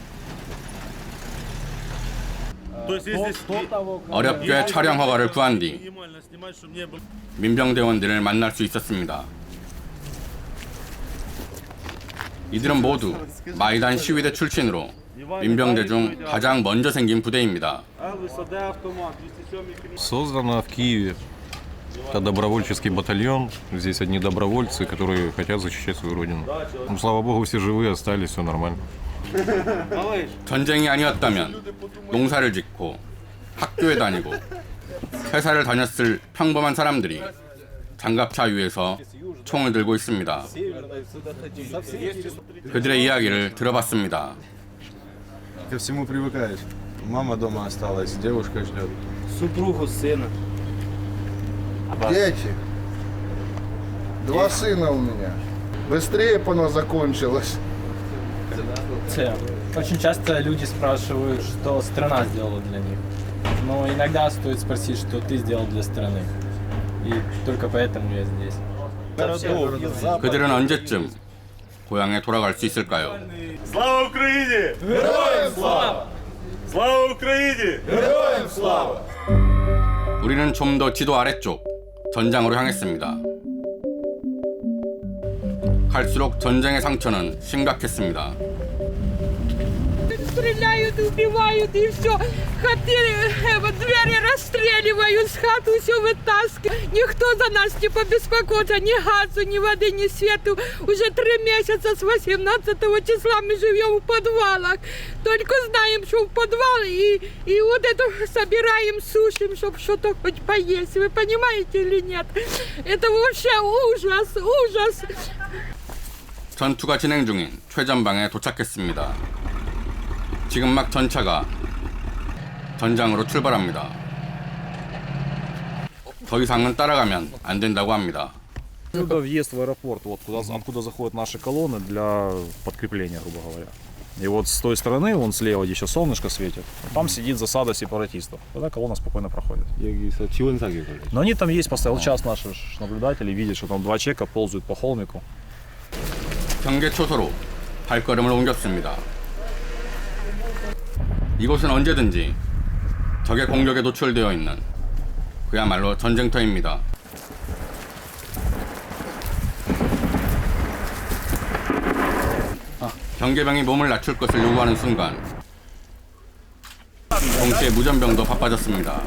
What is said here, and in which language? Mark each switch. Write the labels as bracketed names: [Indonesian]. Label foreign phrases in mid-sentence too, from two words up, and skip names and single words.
[Korean] 어렵게 촬영 허가를 구한 뒤 민병대원들을 만날 수 있었습니다. 이들은 모두 마이단 시위대 출신으로 민병대 중 가장 먼저 생긴 부대입니다. [Russian] Создано в Киеве. Это добровольческий батальон. Здесь одни добровольцы, которые хотят защищать свою родину. Ну, слава богу, все живые остались, все нормально. [Korean] 전쟁이 아니었다면 농사를 짓고 학교에 다니고 회사를 다녔을 평범한 사람들이 장갑차 위에서 총을 들고 있습니다. 그들의 이야기를 들어봤습니다. [Russian] Ко всему привыкаешь. Мама дома осталась, девушка ждет. Супругу, сына. Дети. 2 сына у меня. Быстрее бы оно закончилось. Очень часто люди спрашивают, что страна сделала для них. Но иногда стоит спросить, что ты сделал для страны. И только поэтому я здесь. [Korean] 그들은 언제쯤 고향에 돌아갈 수 있을까요? [Ukrainian] Слава Україні! Героям слава! Слава Україні! Героям слава! [Korean] 우리는 좀 더 지도 아래쪽 전장으로 향했습니다. 갈수록 전쟁의 상처는 심각했습니다. [Russian] Стреляют, убивают и все. Двери расстреливают, с хаты все вытаскивают. Никто за нас не побеспокоится, ни газу, ни воды, ни свету. Уже 3 месяца с 18 числа мы живем в подвалах. Только знаем, что в подвал и вот это собираем, сушим, чтобы что-то хоть поесть. Вы понимаете или нет? Это вообще ужас, ужас. [Korean] 전투가 진행 중인 최전방에 도착했습니다. 지금 막 전차가 전장으로 출발합니다. 더 이상은 따라가면 안 된다고 합니다. [Russian] Это въезд в аэропорт, вот откуда заходят наши колонны для подкрепления, грубо говоря. И вот с той стороны, вон слева, где еще солнышко светит, там сидит засада сепаратистов. Тогда колонна спокойно проходит. Но они там есть постоянно. Вот сейчас наши наблюдатели видят, что там 2 человека ползают по холмику. [Korean] 경계 초소로 발걸음을 옮겼습니다. 이곳은 언제든지 적의 공격에 노출되어 있는 그야말로 전쟁터입니다. 경계병이 몸을 낮출 것을 요구하는 순간 동시에 무전병도 바빠졌습니다.